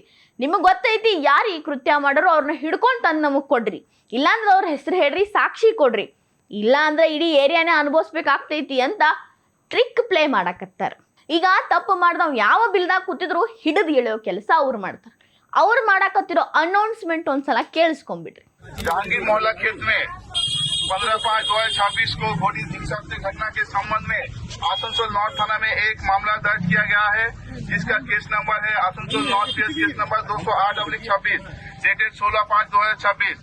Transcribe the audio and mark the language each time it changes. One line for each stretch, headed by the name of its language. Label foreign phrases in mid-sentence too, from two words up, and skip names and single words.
Kannada: ನಿಮಗ್ ಗೊತ್ತೈತಿ ಯಾರು ಈ ಕೃತ್ಯ ಮಾಡೋರು, ಅವ್ರನ್ನ ಹಿಡ್ಕೊಂಡು ತಂದು ನಮಗ್ ಕೊಡ್ರಿ, ಇಲ್ಲಾಂದ್ರೆ ಅವ್ರ ಹೆಸರು ಹೇಳ್ರಿ, ಸಾಕ್ಷಿ ಕೊಡ್ರಿ, ಇಲ್ಲ ಅಂದ್ರೆ ಇಡೀ ಏರಿಯಾನೇ ಅನುಭವಿಸ್ಬೇಕಾಗ್ತೈತಿ ಅಂತ
English: trick play
Kannada: ಮಾಡಕತ್ತಾರ. ಈಗ ತಪ್ಪು ಮಾಡ್ದವ್ ಯಾವ ಬಿಲ್ದಾಗ ಕೂತಿದ್ರು ಹಿಡಿದು ಎಳೆಯೋ ಕೆಲಸ ಅವ್ರು ಮಾಡ್ತಾರ. ಅವ್ರು ಮಾಡಾಕತ್ತಿರೋ ಅನೌನ್ಸ್ಮೆಂಟ್ ಒಂದ್ಸಲ ಕೇಳಿಸ್ಕೊಂಡ್ಬಿಡ್ರಿ.
Hindi: जहांगीर मोहल्ला क्षेत्र में 15/5/2026 को घोड़ी हिंसा से घटना के संबंध में आसनसोल नॉर्थ थाना में एक मामला दर्ज किया गया है, जिसका
English: case number
Hindi: है आसनसोल नॉर्थ
English: case number
Hindi: 208/26 डेटेड 16/5/2026।